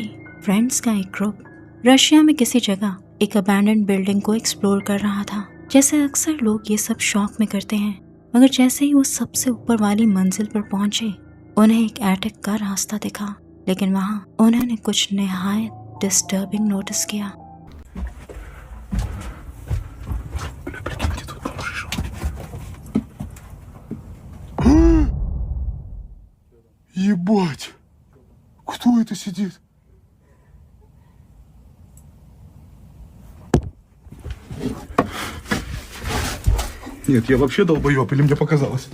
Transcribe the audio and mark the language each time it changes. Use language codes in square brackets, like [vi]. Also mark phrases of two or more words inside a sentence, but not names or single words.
[hi] फ्रेंड्स का एक ग्रुप रशिया में किसी जगह एक [en] abandoned building [hi] को एक्सप्लोर कर रहा था। जैसे अक्सर लोग ये सब शौक में करते हैं, मगर जैसे ही वो सबसे ऊपर वाली मंजिल पर पहुंचे उन्हें एक एटिक का रास्ता दिखा। लेकिन वहाँ उन्होंने कुछ निहायत [en] disturbing notice [hi] किया। [ru] Ебать! Кто это сидит? Нет, я вообще долбоёб, или мне показалось?